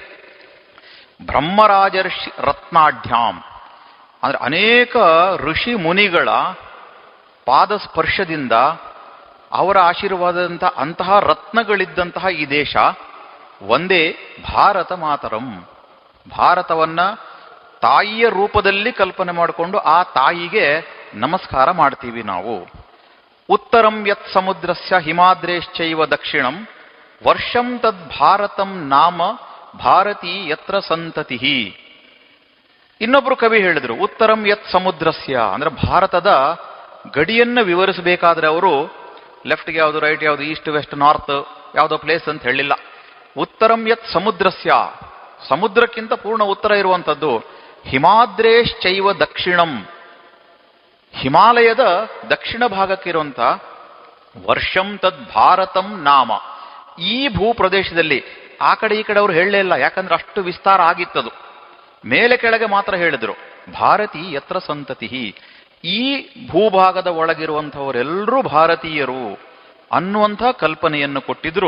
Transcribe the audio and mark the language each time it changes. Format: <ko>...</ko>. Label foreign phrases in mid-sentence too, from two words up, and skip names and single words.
<sa>ಬ್ರಹ್ಮರಾಜರ್ಷಿ ರತ್ನಾಢ್ಯಾಂ</sa> <kn>ಅಂದ್ರೆ ಅನೇಕ ಋಷಿ ಮುನಿಗಳ ಪಾದಸ್ಪರ್ಶದಿಂದ ಅವರ ಆಶೀರ್ವಾದದಂಥ ಅಂತಹ ರತ್ನಗಳಿದ್ದಂತಹ ಈ ದೇಶ. ಒಂದೇ ಭಾರತ ಮಾತರಂ, ಭಾರತವನ್ನ ತಾಯಿಯ ರೂಪದಲ್ಲಿ ಕಲ್ಪನೆ ಮಾಡಿಕೊಂಡು ಆ ತಾಯಿಗೆ ನಮಸ್ಕಾರ ಮಾಡ್ತೀವಿ ನಾವು.</kn> <sa>ಉತ್ತರಂ ಯತ್ ಸಮುದ್ರಸ್ಯ ಹಿಮಾದ್ರೇಶ್ಚೈವ ದಕ್ಷಿಣಂ ವರ್ಷಂ ತದ್ ಭಾರತಂ ನಾಮ ಭಾರತೀ ಯತ್ರ ಸಂತತಿ.</sa> <kn>ಇನ್ನೊಬ್ರು ಕವಿ ಹೇಳಿದ್ರು</kn> <sa>ಉತ್ತರಂ ಯತ್ ಸಮುದ್ರಸ್ಯ</sa> <kn>ಅಂದ್ರೆ ಭಾರತದ ಗಡಿಯನ್ನು ವಿವರಿಸಬೇಕಾದ್ರೆ ಅವರು ಲೆಫ್ಟ್ಗೆ ಯಾವುದು, ರೈಟ್ ಯಾವುದು,</kn> <en>East West North</en> <kn>ಯಾವುದೋ ಪ್ಲೇಸ್ ಅಂತ ಹೇಳಿಲ್ಲ.</kn> <sa>ಉತ್ತರಂ ಯತ್ ಸಮುದ್ರಸ್ಯ,</sa> <kn>ಸಮುದ್ರಕ್ಕಿಂತ ಪೂರ್ಣ ಉತ್ತರ ಇರುವಂಥದ್ದು.</kn> <sa>ಹಿಮಾದ್ರೇಶ್ಚೈವ ದಕ್ಷಿಣಂ,</sa> <kn>ಹಿಮಾಲಯದ ದಕ್ಷಿಣ ಭಾಗಕ್ಕಿರುವಂಥ</kn> <sa>ವರ್ಷಂ ತದ್ ಭಾರತಂ ನಾಮ,</sa> <kn>ಈ ಭೂಪ್ರದೇಶದಲ್ಲಿ ಆ ಕಡೆ ಈ ಕಡೆ ಅವರು ಹೇಳಲೇ ಇಲ್ಲ, ಯಾಕಂದ್ರೆ ಅಷ್ಟು ವಿಸ್ತಾರ ಆಗಿತ್ತದು. ಮೇಲೆ ಕೆಳಗೆ ಮಾತ್ರ ಹೇಳಿದ್ರು</kn> <sa>ಭಾರತೀ ಯತ್ರ ಸಂತತಿ,</sa> <kn>ಈ ಭೂಭಾಗದ ಒಳಗಿರುವಂಥವರೆಲ್ಲರೂ ಭಾರತೀಯರು ಅನ್ನುವಂಥ ಕಲ್ಪನೆಯನ್ನು ಕೊಟ್ಟಿದ್ರು.</kn>